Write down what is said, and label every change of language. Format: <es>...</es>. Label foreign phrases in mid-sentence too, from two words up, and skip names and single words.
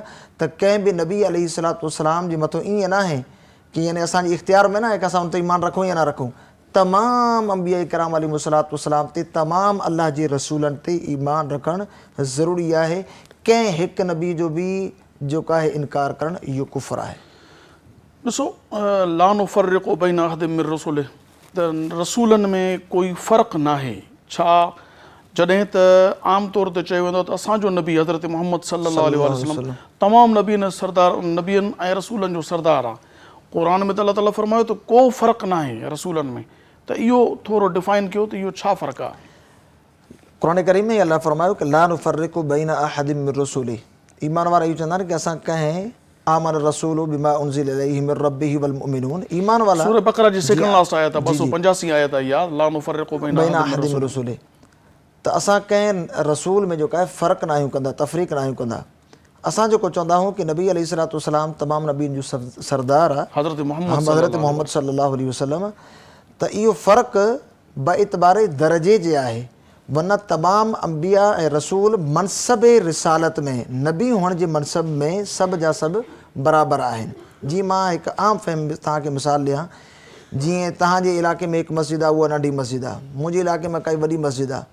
<sd>त कंहिं बि नबी</sd> <ar>عليه الصلاة والسلام</ar> <sd>जे मथां ईअं न आहे कि यानी असांजे इख़्तियार में न आहे कि असां उन ते ईमान रखूं या न रखूं। तमामु अंबिया किराम</sd> <ar>عليهم الصلاة والسلام</ar> <sd>ते, तमामु अल्लाह जे रसूलनि ते ईमान रखणु ज़रूरी आहे। कंहिं हिकु नबी जो बि जेको आहे इनकार करणु इहो कुफ़र आहे। ॾिसो,</sd> <ar>لا نفرق بين أحد من رسله,</ar> <sd>त रसूलनि में कोई फ़र्क़ु नाहे। छा जॾहिं त आम तौर ते चयो वेंदो त असांजो नबी हज़रत मुहम्मद</sd> <ar>صلى الله عليه وسلم</ar> <sd>तमामु नबियनि ऐं रसूलनि जो सरदार आहे। क़ुरान में त अल्लाह ताला फ़रमायो त को फ़र्क़ु नाहे रसूलनि में। त इहो थोरो डिफ़ाइन कयो त इहो छा फ़र्क़ु आहे। क़ुरान करीम में अल्लाह फ़रमायो कि</sd> <ar>لا نفرق بين أحد من رسله.</ar> <sd>ईमान वारा इहो चवंदा आहिनि कि असां कंहिं</sd> <ar>آمن الرسول بما أنزل إليه من ربه والمؤمنون,</ar> <sd>ईमान वाला सूरह बक़रा जी</sd> <en>second last</en> <sd>आयत आहे 285 आयत आहे यार,</sd> <ar>لا نفرق بين أحد من رسله.</ar> <sd>त असां कंहिं रसूल में जेको आहे फ़र्क़ु न आहियूं कंदा, तफ़रीक़ न आहियूं कंदा। असां जेको चवंदा आहियूं कि नबी</sd> <ar>عليه الصلاة والسلام</ar> <sd>तमामु नबियनि जो सरदार आहे, हज़रत मुहम्मद</sd> <ar>صلى الله عليه وسلم.</ar> <sd>त इहो फ़र्क़ु बइतबारे दर्जे जे आहे, वरना तमामु अंबिया ऐं रसूल मनसब रिसालत में, नबी हुअण जे मनसब में सभु जा सभु बराबरि आहिनि। जीअं मां हिकु आम फ़हम तव्हांखे मिसाल ॾियां, जीअं तव्हांजे इलाइक़े में हिकु मस्जिद आहे, उहा नंढी मस्जिद आहे, मुंहिंजे इलाइक़े में काई वॾी मस्जिद आहे।</sd>